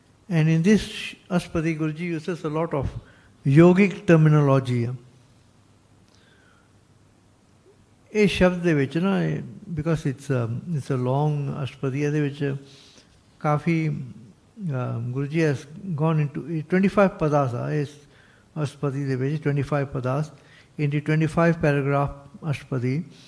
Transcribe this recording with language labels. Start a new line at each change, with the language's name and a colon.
English: And in this Ashpadi, Guruji uses a lot of yogic terminology.
Punjabi: ਇਹ ਸ਼ਬਦ ਦੇ ਵਿੱਚ ਨਾ,
English: because it's a long Ashtapadi,
Punjabi: ਇਹਦੇ ਵਿੱਚ ਕਾਫੀ
English: Guru ji has gone into 25 ਪਦਾਸ
Punjabi: ਆ ਇਸ ਅਸ਼ਪਦੀ ਦੇ ਵਿੱਚ।
English: 25 ਪਦਾਸ in the 25 paragraph Ashpadi.